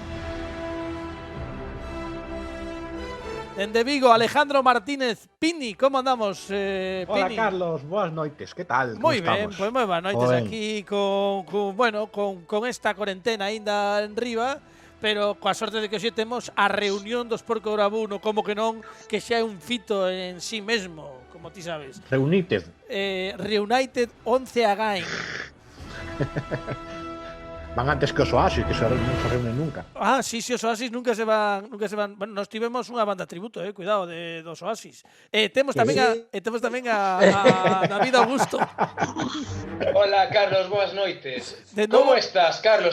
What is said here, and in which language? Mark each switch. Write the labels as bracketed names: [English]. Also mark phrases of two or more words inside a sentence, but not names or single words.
[Galician] Dende Vigo, Alejandro Martínez Pini, como andamos, Pini? Hola, Carlos, boas noites, que tal? Moi ben, pois moi boas noites aquí con esta corentena aínda en riba, pero coa sorte de que hoxe temos a reunión dos Porco Bravú, no como que non, que xa é un fito en sí mesmo, como ti sabes. [English] Reunited. Reunited 11 again. [Galician] Van antes que os Oasis, que non se reúnen nunca. Ah, sí, os Oasis nunca se van. Bueno, nos tivemos unha banda tributo, cuidado, dos Oasis. Temos tamén a David Augusto. Hola, Carlos, boas noites. De novo- Como estás, Carlos?